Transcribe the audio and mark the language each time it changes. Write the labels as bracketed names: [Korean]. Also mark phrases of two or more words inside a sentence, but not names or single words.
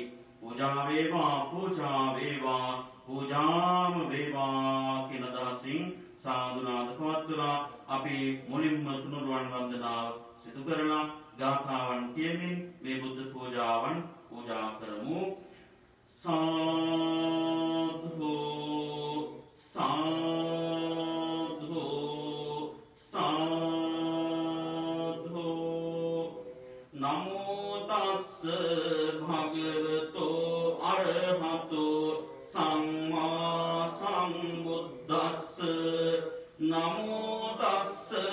[Sinhala] පූජා වේවා, පූජා වේවා, පූජාම වේවා කියන අදහසින් සාදුනාද පවත්වලා අපි මුලින්ම තුනුරුවන් වන්දනාව සිදු කරලා ගාථාවන් කියමින් මේ බුද්ධ පූජාවන් පූජා කරමු. [Pali] සාදු සාදු සාදු නමෝ තස්ස භගවතෝ අරහතෝ සම්මා සම්බුද්දස්ස නමෝ තස්ස